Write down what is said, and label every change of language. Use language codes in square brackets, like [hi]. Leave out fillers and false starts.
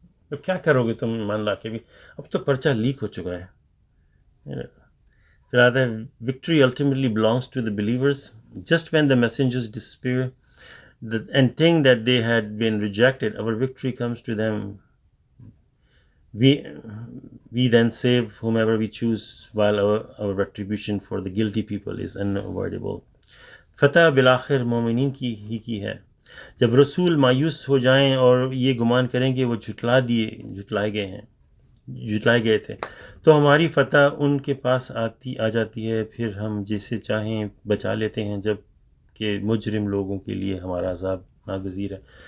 [ur] اب کیا کرو گے تم ایمان لا کے بھی؟ اب تو پرچہ لیک ہو چکا ہے. پھر آتا ہے [en] Victory ultimately belongs to the believers just when the messengers despair and think that they had been rejected, our victory comes to them. We then save whomever we choose, while our retribution for the guilty people is unavoidable. [ur] فتح بالآخر مومنین کی ہے. جب رسول مایوس ہو جائیں اور یہ گمان کریں کہ وہ جھٹلائے گئے تھے، تو ہماری فتح ان کے پاس آ جاتی ہے. پھر ہم جسے چاہیں بچا لیتے ہیں، جب کہ مجرم لوگوں کے لیے ہمارا عذاب ناگزیر ہے.